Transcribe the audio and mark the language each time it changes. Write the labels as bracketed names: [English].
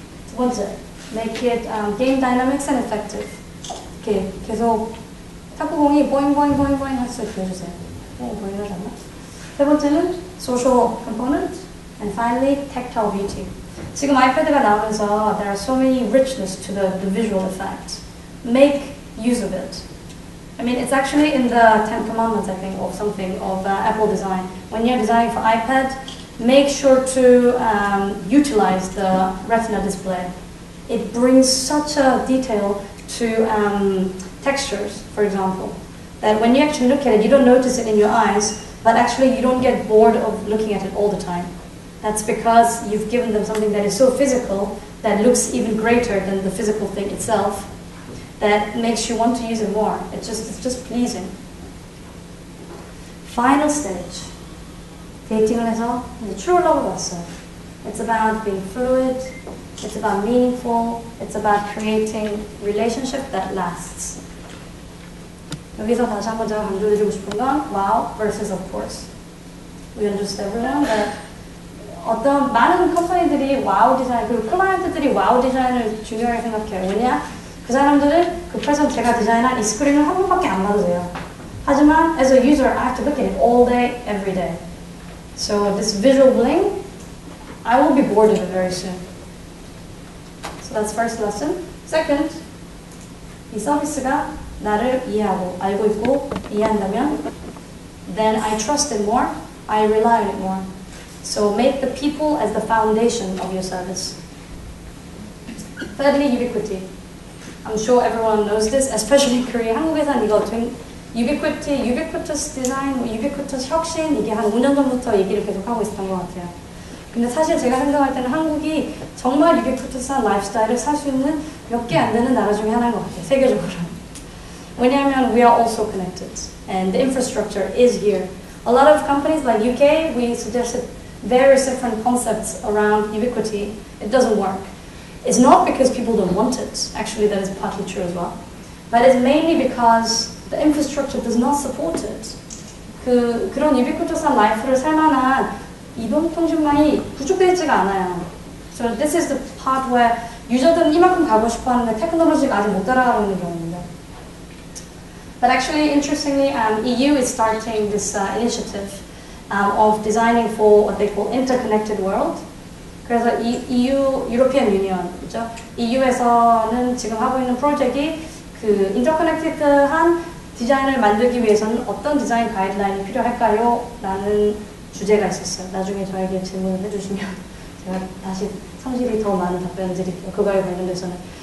[Korean] 두 번째, [English] make it game dynamics and effective. [Korean] 이렇게 계속 탁구공이 보잉 할 수 있게 해주세요. 보잉 하지 않나? 세 번째는 [English] social component, and finally tactile beauty. [Korean] 지금 아이패드가 나오면서 [English] there are so many richness to the visual effect. Make use of it. I mean, it's actually in the 10 Commandments, I think, or something, of Apple design. When you're designing for iPad, make sure to utilize the Retina display. It brings such a detail to textures, for example, that when you actually look at it, you don't notice it in your eyes, but actually you don't get bored of looking at it all the time. That's because you've given them something that is so physical, that looks even greater than the physical thing itself, that makes you want to use it more. It's just pleasing. Final stage. [Korean] 데이팅을 해서 이제 true love로 왔어요. [English] It's about being fluid. It's about meaningful. It's about creating relationship that lasts. [Korean] 여기서 다시 한번 제가 강조드리고 싶은 건 [English] wow versus of course. We understand everyone that [Korean] 어떤 많은 컴퍼니들이 wow 디자인 그리고 클라이언트들이 wow 디자인을 중요하게 생각해요. 왜냐? 그 사람들은 그 프레젠트 제가 디자인한 이 스크린을 한 번밖에 안 봐도 돼요. 하지만 [English] as a user, I have to look at it all day, every day. So this visual bling, I will be bored of it very soon. So that's first lesson. Second, [Korean] 이 서비스가 나를 이해하고 알고 있고 이해한다면 [English] then I trust it more, I rely on it more. So make the people as the foundation of your service. Thirdly, ubiquity. I'm sure everyone knows this, especially in Korea. [Korean] 한국에서는 이거 ubiquitous design, ubiquitous 혁신 이게 한 5년 전부터 얘기를 계속 하고 있었던 것 같아요. 근데 사실 제가 생각할 때는 한국이 정말 ubiquitous한 라이프스타일을 살 수 있는 몇 개 안 되는 나라 중에 하나인 것 같아요, 세계적으로. 왜냐하면 [English] we are also connected and the infrastructure is here. A lot of companies like UK, we suggested various different concepts around ubiquity. It doesn't work. It's not because people don't want it. Actually, that is partly true as well. But it's mainly because the infrastructure does not support it. [Korean] 그런 ubiquitous한 라이프를 살 만한 이동통신망이 구축되어 있지가 않아요. [English] So this is the part where [Korean] 유저들은 이만큼 가고 싶어 하는데 테크놀로지가 아직 못 따라가고 있는 경우입니다. [English] But actually, interestingly, EU is starting this initiative of designing for what they call interconnected world. [Korean] 그래서 EU, European Union이죠. EU에서는 지금 하고 있는 프로젝트이 그 인터커넥티드한 디자인을 만들기 위해서는 어떤 디자인 가이드라인이 필요할까요? 라는 주제가 있었어요. 나중에 저에게 질문을 해주시면 제가 다시 성실히 더 많은 답변을 드릴게요. 그거에 관련돼서는.